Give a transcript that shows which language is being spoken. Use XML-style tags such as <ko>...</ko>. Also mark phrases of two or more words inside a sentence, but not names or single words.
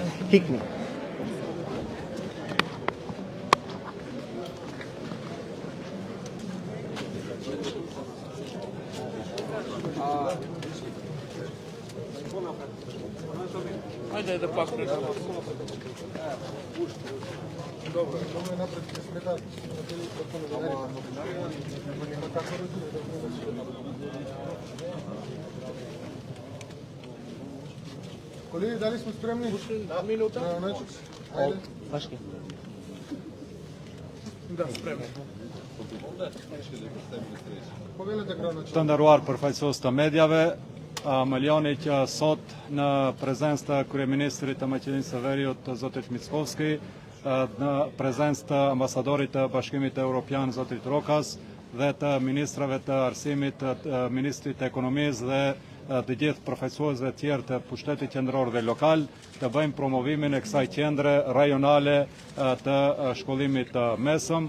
<sq>Hikni.</sq> <mk>Ајде да пак Колеги, дали сме спремни? Минута. Башки. Да, спремни. Повелете граначи.</mk> <sq>Të nderuar përfaqësues të medjave, më lejoni që sot në prezencë të kryeministrit të Maqedonisë së Veriut, zotit Mickovski, në prezencë të ambasadorit të Bashkimit Evropian, zotit Rokas, dhe të ministrave të arsimit, të ministrit të ekonomisë dhe të gjithë përfaqësuesve tjerë të pushtetit qendror dhe lokal, të bëjmë promovimin e kësaj qendre rajonale të shkollimit të mesëm.</sq>